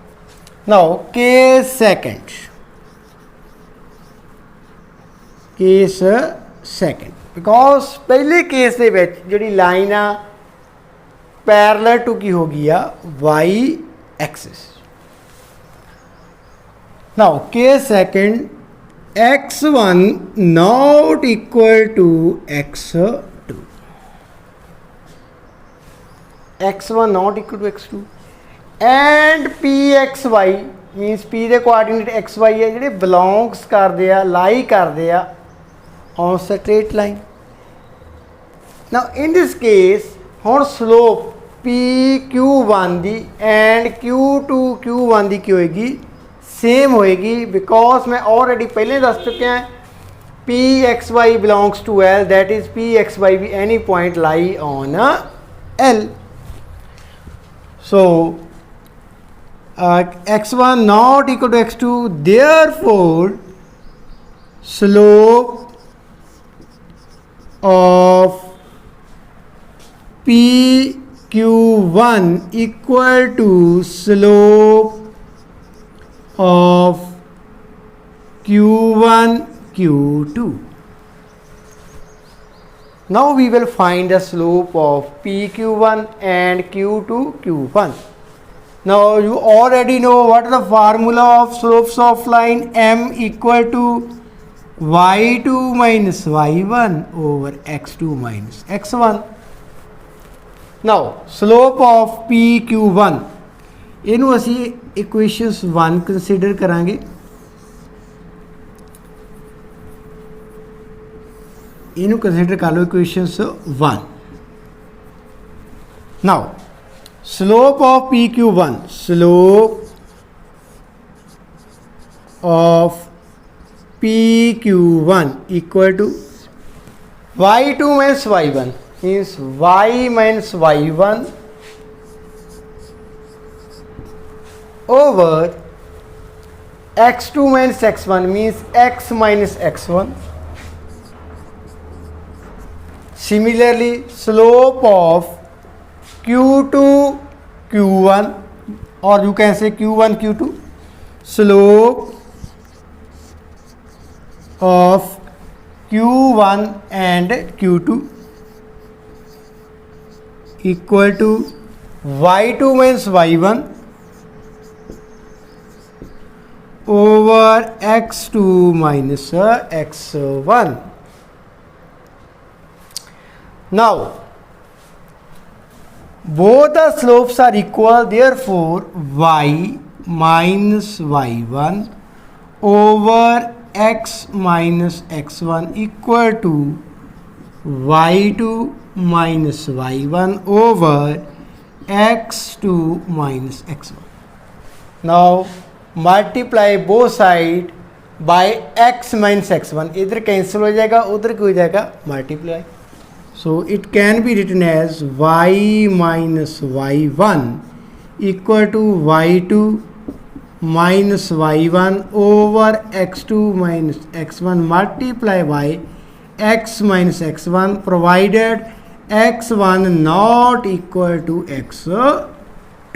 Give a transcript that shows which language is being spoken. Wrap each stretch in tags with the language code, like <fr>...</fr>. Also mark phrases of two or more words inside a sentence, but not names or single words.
<en>now case second because</en> <pa>ਪਹਿਲੇ ਕੇਸ ਦੇ ਵਿਚ ਜਿਹੜੀ ਲਾਈਨ ਆ</pa> <en>parallel to</en> <pa>ਕੀ ਹੋ ਗਈ ਆ</pa> <en>y axis. now case second x1 not equal to x2, x1 not equal to x2 and pxy means p</en> <pa>ਦੇ ਕੋਆਰਡੀਨੇਟ xy ਹੈ ਜਿਹੜੇ ਬਿਲੋਂਗਸ ਕਰਦੇ ਆ लाई ਕਰਦੇ ਆ</pa> <en>on straight line। now in this case ਹੁਣ slope pq1 ਦੀ and q2 q1</en> <pa>ਦੀ ਕੀ ਹੋਏਗੀ ਸੇਮ ਹੋਏਗੀ</pa> <en>बिकॉज</en> <pa>ਮੈਂ ਆਲਰੈਡੀ ਪਹਿਲੇ ਦੱਸ ਚੁੱਕੇ ਹੈਂ</pa> <en>p x y belongs to l, that is p x y भी any point lie on l. सो x1 not equal to x2, therefore slope of pq1 equal to slope of q1 q2। now we will find the slope of pq1 and q2 q1। now you already know what is the formula of slopes of line m equal to y2 minus y1 over x2 minus x1। now slope of pq1</en> <pa>ਇਹਨੂੰ ਅਸੀਂ ਇਕੁਏਸ਼ਨਸ 1 ਕੰਸੀਡਰ ਕਰਾਂਗੇ। ਇਹਨੂੰ ਕੰਸੀਡਰ ਕਰ ਲਓ ਇਕੁਏਸ਼ਨਸ 1।</pa> <en>ਨਾਓ slope of pq1, slope of pq1 equal to y2 minus y1 means y minus y1 over x2 minus x1 means x minus x1। similarly slope of q2 q1 or you can say q1 q2, slope of q1 and q2 equal to y2 minus y1 over x2 minus x1। now both the slopes are equal, therefore y minus y1 over x minus x1 equal to y2 minus y1 over x2 minus x1। now multiply both side by x minus x1,</en> <hi>इधर कैंसिल हो जाएगा उधर क्या हो जाएगा मल्टीप्लाई।</hi> <en>so it can be written as y minus y1 equal to y2 minus y1 over x2 minus x1 multiply by x minus x1 provided x1 not equal to x2.</en>